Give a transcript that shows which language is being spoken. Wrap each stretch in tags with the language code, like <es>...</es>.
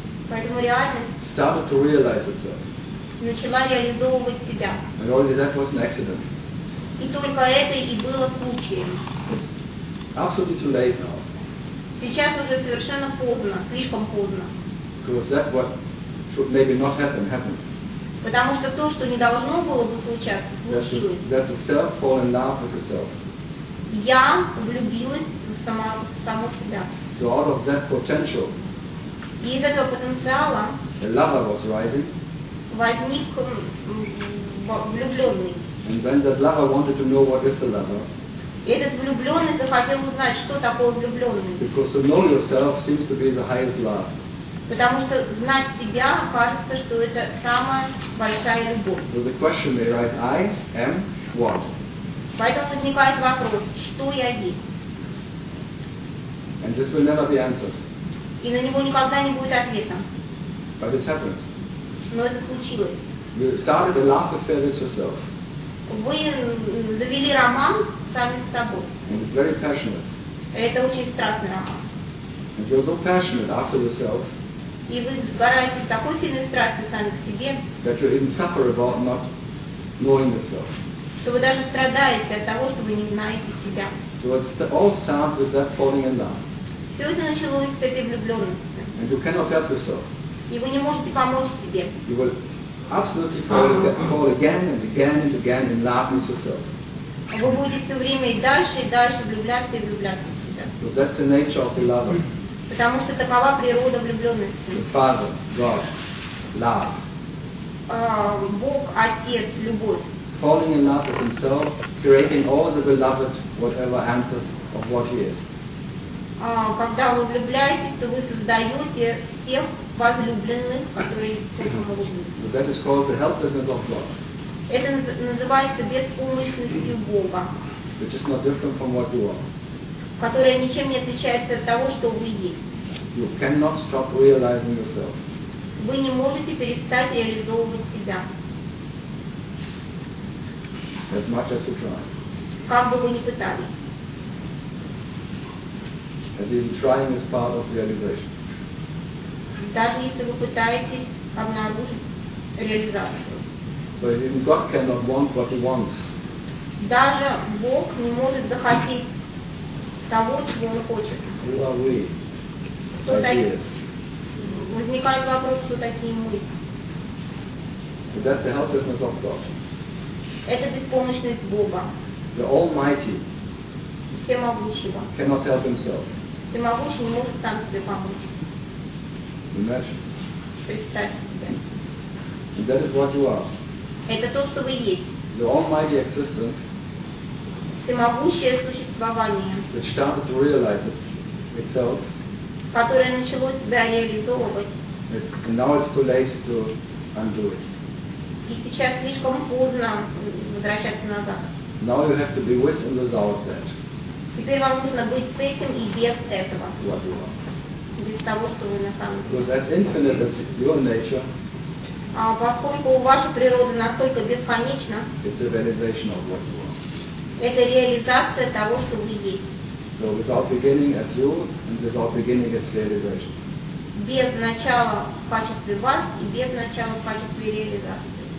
<ru>Поэтому реальность.</ru> <en>Started to realize itself.</en> <ru>Начала реализовывать себя.</ru> <en>And only that was an accident.</en> <ru>И только это и было случаем.</ru> <en>Absolutely too late now.</en> <ru>Сейчас уже совершенно поздно, слишком поздно.</ru> <en>Because that what should maybe not happen, happened.</en> <ru>Потому что то, что не должно было бы случаться, случилось.</ru> <en>That's a self fall in love with yourself.</en> <ru>Я влюбилась в саму себя.</ru> <en>So out of that potential.</en> <ru>И из этого потенциала.</ru> <en>The lover was rising.</en> <ru>Возник влюбленный.</ru> <en>And when that lover wanted to know what is the lover,</en> <ru>этот влюбленный захотел узнать, что такое влюбленный.</ru> <en>Because to know yourself seems to be the highest love.</en> <ru>Потому что знать себя кажется, что это самая большая любовь.</ru> <en>So the question may arise, I am what?</en> <ru>Поэтому возникает вопрос, что я есть?</ru> <en>And this will never be answered.</en> <ru>И на него никогда не будет ответа.</ru> <en>But it's happened.</en> <ru>Но это случилось.</ru> <en>You started a love affair with yourself.</en> <ru>Вы завели роман сами с собой.</ru> <en>It's very passionate.</en> <ru>Это очень страстный роман.</ru> <en>And you're so passionate after yourself.</en> <ru>И вы сгораете в такой сильной страсти сами к себе.</ru> <en>That you even suffer about not knowing yourself.</en> <ru>Что вы даже страдаете от того, что вы не знаете себя.</ru> <en>So it's all starts with that falling in love.</en> <ru>Все это началось с этой влюбленности.</ru> <en>And you cannot help yourself.</en> <ru>И вы не можете помочь себе.</ru> <en>You will absolutely fall again and again and again in love with yourself.</en> <ru>Вы будете все время и дальше влюбляться и влюбляться в себя.</ru> <en>So that's the nature of the lover.</en> <ru>Потому что такова природа влюбленности.</ru> <en>The Father, God, love.</en> <ru>Бог, Отец, любовь.</ru> <en>Falling in love with himself, creating all the beloved, whatever answers of what he is.</en> <ru>Когда вы влюбляетесь, то вы создаете всех возлюбленных, которые к этому влюблены.</ru> <en>So that is called the helplessness of God.</en> <ru>Это называется беспомощностью Бога.</ru> <en>Which is not different from what you are.</en> <ru>Которая ничем не отличается от того, что вы есть.</ru> <en>You cannot stop realizing yourself.</en> <ru>Вы не можете перестать реализовывать себя.</ru> <en>As much as you try.</en> <ru>Как бы вы ни пытались.</ru> <en>And even trying is part of realization.</en> <ru>Даже если вы пытаетесь обнаружить реализацию.</ru> <en>So even God cannot want what he wants.</en> <ru>Даже Бог не может захотеть того, чего он хочет.</ru> <en>Who are we?</en> <ru>Кто такие? Возникает вопрос, кто такие мы?</ru> <en>So that's the helplessness of God.</en> <ru>Это беспомощность Бога.</ru> <en>The Almighty.</en> <ru>Всемогущего.</ru> <en>Cannot help himself.</en> <ru>Всемогущий не может сам себе помочь.</ru> <en>Imagine.</en> <ru>Представьте себе.</ru> <en>And that is what you are.</en> <ru>Это то, что вы есть.</ru> <en>The almighty existence.</en> <ru>всемогущее существование,</ru> <en>that started to realize itself,</en> <ru>которое начало себя реализовывать,</ru> <en>and now it's too late to undo it.</en> <ru>И сейчас слишком поздно возвращаться назад.</ru> <en>Now you have to be with and without that.</en> <ru>Теперь вам нужно быть с этим и без этого.</ru> <en>What you are.</en> <ru>Без того, что вы на самом деле.</ru> <en>Because as infinite as your nature,</en> <ru>поскольку ваша природа настолько бесконечна,</ru> <en>it's a realization of what you are.</en> <ru>Это реализация того, что вы есть.</ru> <en>So without beginning as you and without beginning as realization.</en> <ru>Без начала в качестве вас и без начала в качестве реализации.</ru>